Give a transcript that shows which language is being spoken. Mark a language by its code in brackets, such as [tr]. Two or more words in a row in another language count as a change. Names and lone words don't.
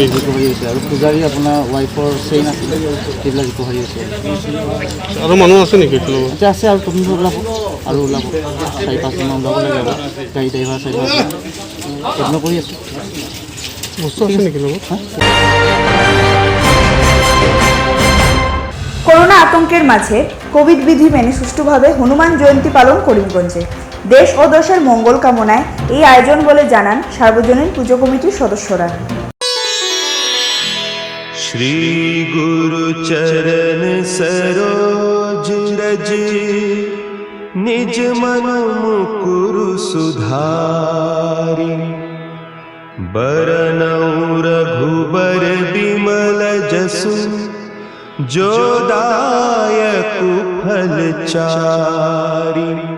[as] হৈছে। আৰু পূজাৰী আপোনাৰ ৱাইফৰ চেইন আছিলে, সেইবিলাক ৰিকভাৰী হৈছে। আৰু মানুহ আছে নেকি? এতিয়া আছে আৰু তদন্ত ওলাব, আৰু ওলাব 4-5জনমান ওলাব লাগে আৰু গাড়ী ড্ৰাইভাৰ চাইভাৰ যত্ন কৰি আছোঁ। বস্তু আছে নেকি লগত? [bn] করোনা আতঙ্কের মাঝে কোভিড বিধি মেনে সুষ্ঠুভাবে হনুমান জয়ন্তী পালন করিমগঞ্জে। দেশ ও দেশের মঙ্গল কামনায় এই আয়োজন বলে জানান সার্বজনীন পুজো কমিটির সদস্যরা। [awa] श्री गुरु चरण सरोज रज निज मन मुकुरु सुधारि बरनउँ रघुबर बिमल जसु जो दायकु फल चारि